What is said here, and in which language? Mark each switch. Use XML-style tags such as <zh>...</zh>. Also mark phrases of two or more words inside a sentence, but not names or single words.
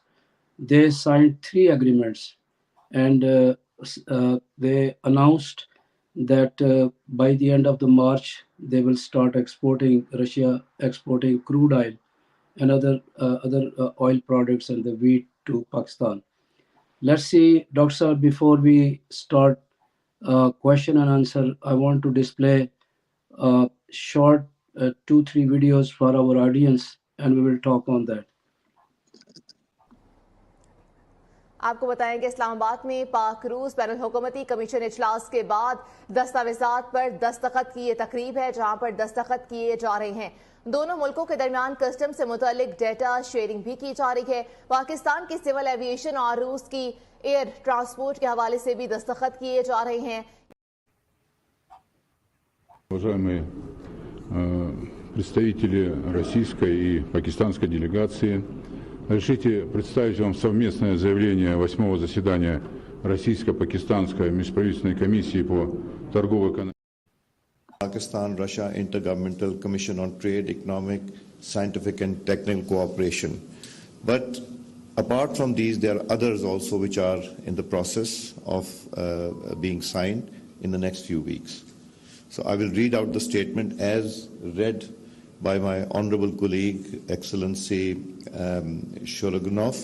<en>They signed three agreements, and they announced that by the end of the March they will start exporting Russia exporting crude oil and other oil products and the wheat to Pakistan. Let's see, Dr. Sir, before we start question and answer, I want to display short 2-3 videos for our audience, and we will talk on that.</en> <ur>آپ کو بتائیں کہ اسلام آباد میں پاک روس بین الحکومتی کمیشن اجلاس کے بعد دستاویزات پر دستخط کی یہ تقریب ہے، جہاں پر دستخط کیے جا رہے ہیں. دونوں ملکوں کے درمیان کسٹم سے متعلق</ur> <en>data sharing</en> <ur>بھی کی جا رہی ہے. پاکستان کی</ur> <en>civil aviation</en> <ur>اور روس کی</ur> <en>air transport</en> <ur>کے حوالے سے بھی دستخط کیے جا رہے ہیں.</ur> <ru>Уважаемые представители российской и пакистанской делегации, разрешите представить вам совместное заявление 8-го заседания Российско-Пакистанской межправительственной комиссии по торговой экономике.</ru> <en>Pakistan-Russia Intergovernmental Commission on Trade, Economic, Scientific and Technical Cooperation. But apart from these, there are others also which are in the process of being signed in the next few weeks. So I will read out the statement as read by my honorable colleague, Excellency Shologunov.</en>